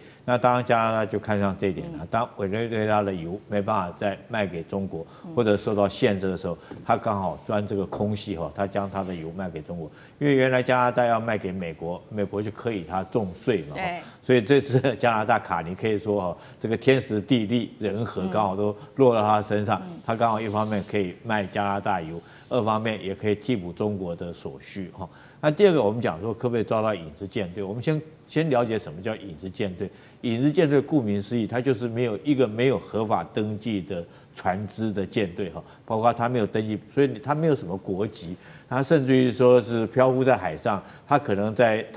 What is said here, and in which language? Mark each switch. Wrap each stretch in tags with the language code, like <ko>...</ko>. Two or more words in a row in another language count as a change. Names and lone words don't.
<zh>那當然加拿大就看上這一點了。當委內瑞拉的油沒辦法再賣給中國，或者受到限制的時候，它剛好鑽這個空隙哈，它將它的油賣給中國。因為原來加拿大要賣給美國，美國就可以它重稅嘛，所以這次加拿大卡尼可以說哈，這個天時地利人和剛好都落到他身上，他剛好一方面可以賣加拿大油，二方面也可以替補中國的所需哈。那第二個，我們講說可不可以抓到影子艦隊？我們先了解什麼叫影子艦隊。影子艦隊顧名思義，它就是沒有合法登記的船隻的艦隊哈，包括它沒有登記，所以它沒有什麼國籍，它甚至於說是漂浮在海上，它可能它</zh>